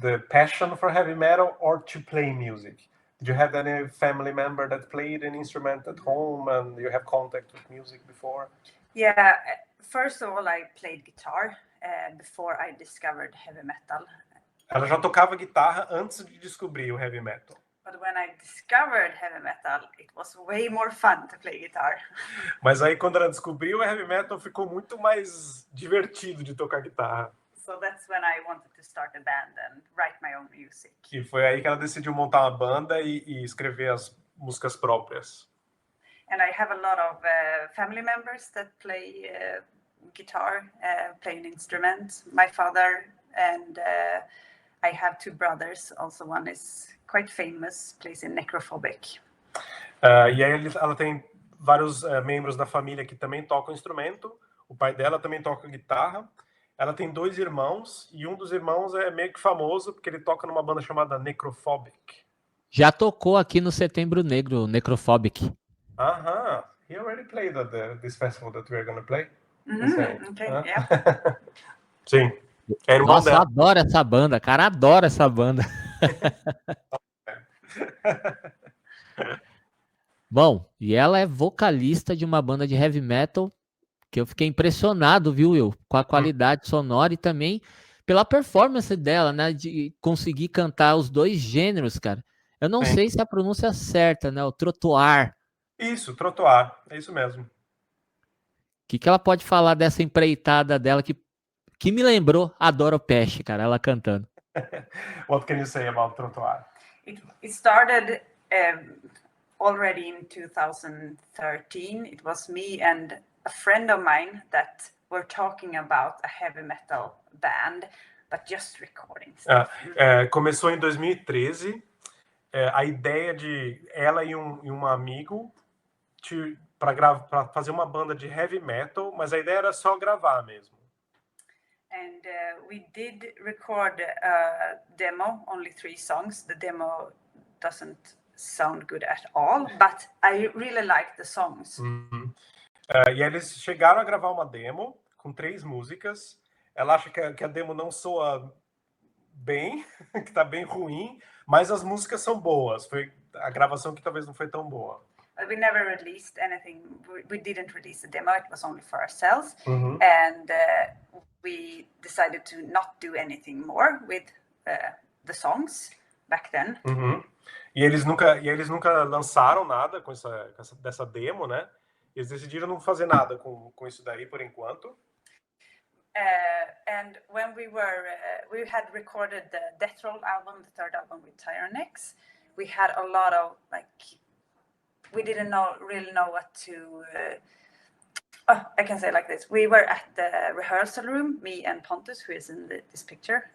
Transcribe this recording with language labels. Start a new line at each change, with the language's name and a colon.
English: The passion for heavy metal or to play music? Did you have any family member that played an instrument at home and you have contact with music before? Yeah, first of all, I played guitar before I discovered heavy metal.
Portuguese: Ela já tocava guitarra antes de descobrir o heavy metal.
English: But when I discovered heavy metal, it was way more fun to play guitar.
Portuguese: Mas aí quando ela descobriu o heavy metal, ficou muito mais divertido de tocar guitarra.
English: So that's when I wanted to start a band and write my own music.
Portuguese: E foi aí que ela decidiu montar uma banda e escrever as músicas próprias.
English: And I have a lot of family members that play guitar, play an instrument. My father and I have two brothers. Also, one is quite famous, plays in Necrophobic.
Portuguese: E aí ela tem vários membros da família que também tocam instrumento. O pai dela também toca guitarra. Ela tem 2 irmãos, e um dos irmãos é meio que famoso, porque ele toca numa banda chamada Necrophobic. Já tocou aqui no Setembro Negro, Necrophobic. Aham.
English: He already played at this festival that we are going to play. Okay, yeah.
Portuguese: Sim. É irmão Nossa, dela. eu adoro essa banda, cara, adoro essa banda. Bom, e ela é vocalista de uma banda de heavy metal que eu fiquei impressionado, viu, Will? Com a qualidade sonora e também pela performance dela, né? De conseguir cantar os 2 gêneros, cara. Eu não sei se a pronúncia é certa, né? O Trottoir. Isso, Trottoir. É isso mesmo. O que ela pode falar dessa empreitada dela que me lembrou a Doro Pesch, cara, ela cantando.
English: What can you say about Trottoir? It started already in 2013. It was me and a friend of mine that were talking about a heavy metal band, but just recording stuff.
Portuguese: Começou em 2013. A ideia de ela e um amigo para fazer uma banda de heavy metal, mas a ideia era só gravar mesmo.
English: And we did record a demo, only 3 songs. The demo doesn't sound good at all, but I really like the songs.
Portuguese: E aí eles chegaram a gravar uma demo com 3 músicas. Ela acha que a demo não soa bem, que tá bem ruim, mas as músicas são boas. Foi a gravação que talvez não foi tão boa.
English: But we never released anything. We didn't release the demo. It was only for ourselves. And we decided to not do anything more with the songs back then.
Portuguese: E eles nunca lançaram nada com dessa demo, né? Eles decidiram não fazer nada com isso daí por enquanto.
English: And when we had recorded the Death Roll album, the third album with Tyrannex, we had a lot of we didn't really know what to. I can say it like this: we were at the rehearsal room, me and Pontus, who is in this picture.